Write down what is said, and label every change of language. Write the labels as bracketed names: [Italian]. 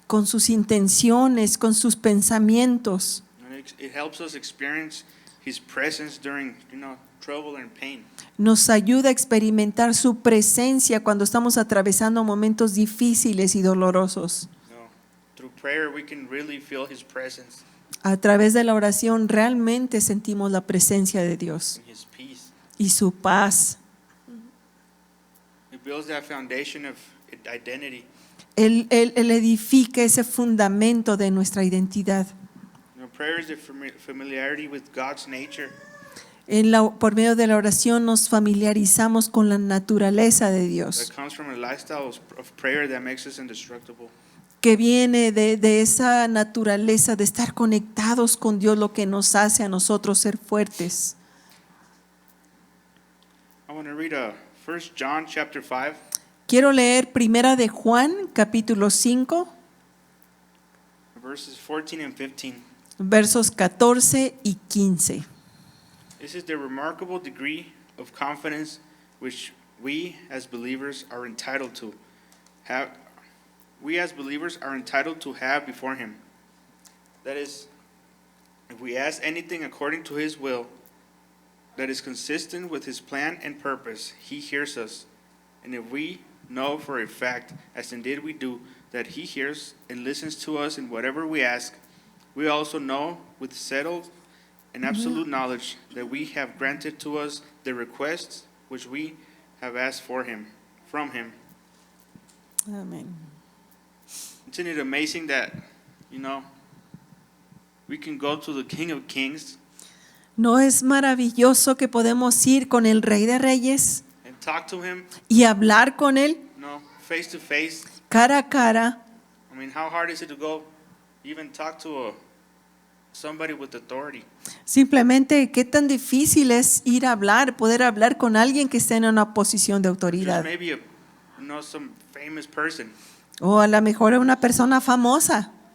[Spanish] con sus intenciones, con sus pensamientos. [English] And it helps us experience His presence during, trouble and pain. [Spanish] Nos ayuda a experimentar su presencia cuando estamos atravesando momentos difíciles y dolorosos. [English] Through prayer, we can really feel His presence [Spanish] A través de la oración realmente sentimos la presencia de Dios [English] and His peace. [Spanish] y su paz. [English] It builds that foundation of identity. [Spanish] Él edifica ese fundamento de nuestra identidad. [English] Prayer is the familiarity with God's nature. [Spanish] Por medio de la oración nos familiarizamos con la naturaleza de Dios, [English] That comes from a lifestyle of prayer that makes us indestructible. [Spanish] que viene de esa naturaleza de estar conectados con Dios, lo que nos hace a nosotros ser fuertes. [English] I want to read 1 John chapter 5, [Spanish] Quiero leer Primera de Juan, capítulo 5, [English] verses 14 and 15. [Spanish] versos 14 y 15. [English] This is the remarkable degree of confidence which we as believers are entitled to have. We as believers are entitled to have before Him. That is, if we ask anything according to His will, that is consistent with His plan and purpose, He hears us. And if we know for a fact, as indeed we do, that He hears and listens to us in whatever we ask, we also know with settled and absolute knowledge that we have granted to us the requests which we have asked from Him. [Spanish] Amén. [English] Isn't it amazing that, we can go to the King of Kings [Spanish] ¿No es maravilloso que podemos ir con el Rey de Reyes [English] and talk to Him, [Spanish] y hablar con Él [English] face to face? [Spanish] cara a cara? [English] I mean, how hard is it to go even talk to somebody with authority? [Spanish] Simplemente, qué tan difícil es ir a hablar, poder hablar con alguien que esté en una posición de [English] Just [Spanish] autoridad. [English] maybe some famous person, [Spanish] O a lo mejor una persona famosa.